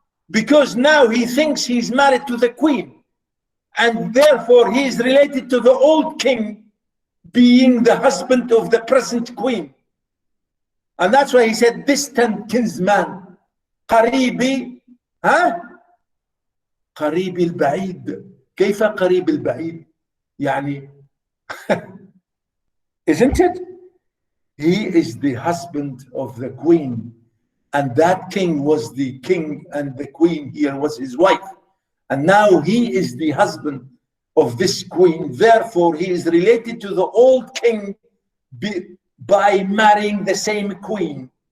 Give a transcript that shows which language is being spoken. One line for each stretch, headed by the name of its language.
English: Because now he thinks he's married to the queen, and therefore he is related to the old king, being the husband of the present queen. And that's why he said distant kinsman.
Arabic: قريبي قريب البعيد. كيف قريب البعيد؟ يعني
English: isn't it? He is the husband of the queen, and that king was the king, and the queen here was his wife, and now he is the husband of this queen. Therefore he is related to the old king by marrying the same queen.